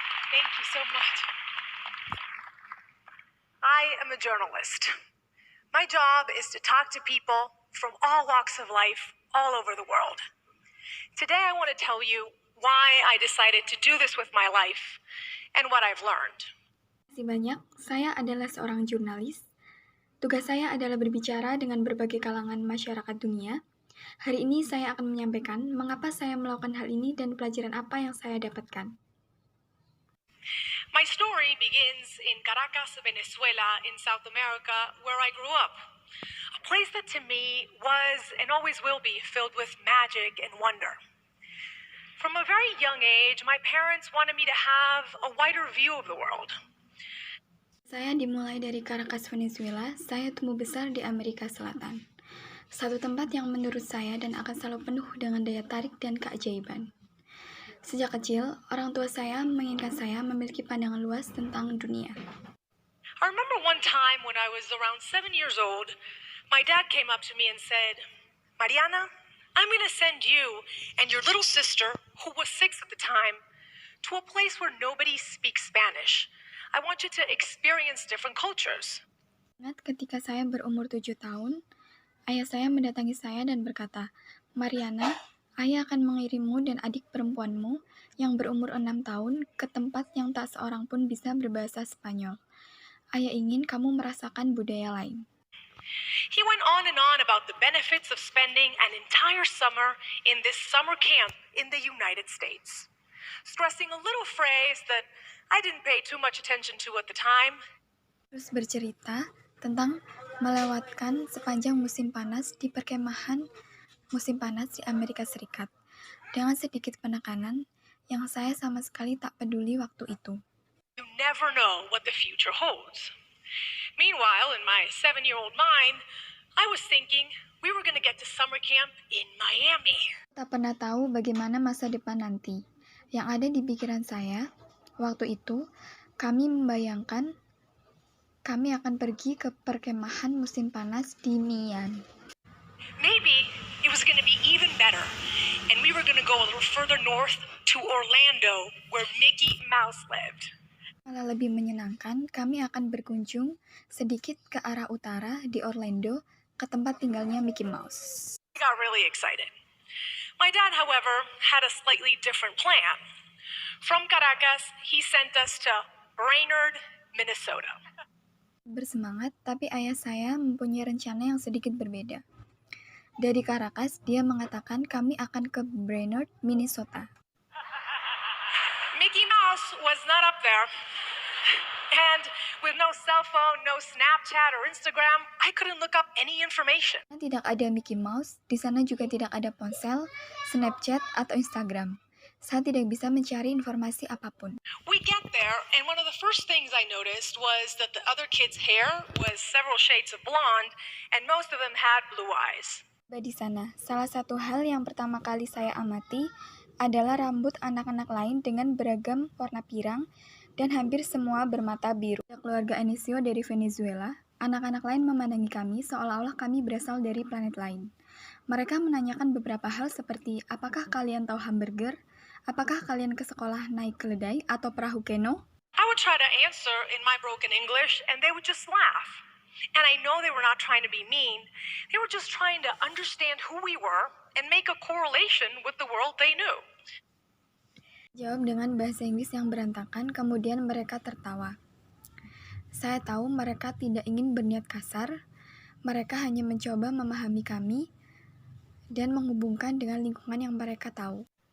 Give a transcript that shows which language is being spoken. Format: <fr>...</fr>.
<en>Thank you so much. I am a journalist. My job is to talk to people from all walks of life all over the world. Today I want to tell you why I decided to do this with my life and what I've learned.</en> <id>Terima kasih banyak. Saya adalah seorang jurnalis. Tugas saya adalah berbicara dengan berbagai kalangan masyarakat dunia. Hari ini saya akan menyampaikan mengapa saya melakukan hal ini dan pelajaran apa yang saya dapatkan.</id> <en>My story begins in Caracas, Venezuela, in South America, where I grew up. A place that to me was and always will be filled with magic and wonder. From a very young age, my parents wanted me to have a wider view of the world.</en> <id>Saya dimulai dari Caracas, Venezuela. Saya tumbuh besar di Amerika Selatan. Satu tempat yang menurut saya dan akan selalu penuh dengan daya tarik dan keajaiban. Sejak kecil, orang tua saya menginginkan saya memiliki pandangan luas tentang dunia.</id> <en>I remember one time when I was around 7 years old, my dad came up to me and said, "Mariana, I'm going to send you and your little sister, who was 6 at the time, to a place where nobody speaks Spanish. I want you to experience different cultures."</en> <id>Ingat ketika saya berumur 7 tahun, ayah saya mendatangi saya dan berkata, "Mariana, ayah akan mengirimmu dan adik perempuanmu yang berumur 6 tahun ke tempat yang tak seorang pun bisa berbahasa Spanyol. Ayah ingin kamu merasakan budaya lain."</id> <en>He went on and on about the benefits of spending an entire summer in this summer camp in the United States, stressing a little phrase that I didn't pay too much attention to at the time.</en> <id>Terus bercerita tentang melewatkan sepanjang musim panas di perkemahan musim panas di Amerika Serikat, dengan sedikit penekanan yang saya sama sekali tak peduli waktu itu.</id> <en>You never know what the future holds. Meanwhile, in my 7-year-old mind, I was thinking we were going to get to summer camp in Miami.</en> <id>Tak pernah tahu bagaimana masa depan nanti. Yang ada di pikiran saya, waktu itu, kami membayangkan kami akan pergi ke perkemahan musim panas di Miami.</id> <en>Maybe it was going to be even better, and we were going to go a little further north to Orlando, where Mickey Mouse lived.</en> <id>Malah lebih menyenangkan, kami akan berkunjung sedikit ke arah utara di Orlando, ke tempat tinggalnya Mickey Mouse.</id> <en>I got really excited. My dad, however, had a slightly different plan. From Caracas, he sent us to Brainerd, Minnesota.</en> <id>Bersemangat, tapi ayah saya mempunyai rencana yang sedikit berbeda. Dari Caracas, dia mengatakan kami akan ke Brainerd, Minnesota.</id> <en>Mickey Mouse was not up there. And with no cell phone, no Snapchat or Instagram, I couldn't look up any information.</en> <id>Tidak ada Mickey Mouse, di sana juga tidak ada ponsel, Snapchat, atau Instagram. Saya tidak bisa mencari informasi apapun.</id> <en>We get there, and one of the first things I noticed was that the other kids' hair was several shades of blonde, and most of them had blue eyes.</en> <id>Di sana, salah satu hal yang pertama kali saya amati adalah rambut anak-anak lain dengan beragam warna pirang dan hampir semua bermata biru. Keluarga Anicio dari Venezuela, anak-anak lain memandangi kami seolah-olah kami berasal dari planet lain. Mereka menanyakan beberapa hal seperti, apakah kalian tahu hamburger? Apakah kalian ke sekolah naik keledai atau perahu keno?</id> <en>I would try to answer in my broken English, and they would just laugh. And I know they were not trying to be mean. They were just trying to understand who we were and make a correlation with the world they knew.</en> <id>Jawab dengan bahasa Inggris yang berantakan, kemudian mereka tertawa. Saya tahu mereka tidak ingin berniat kasar, mereka hanya mencoba memahami kami dan menghubungkan dengan lingkungan yang mereka tahu.</id>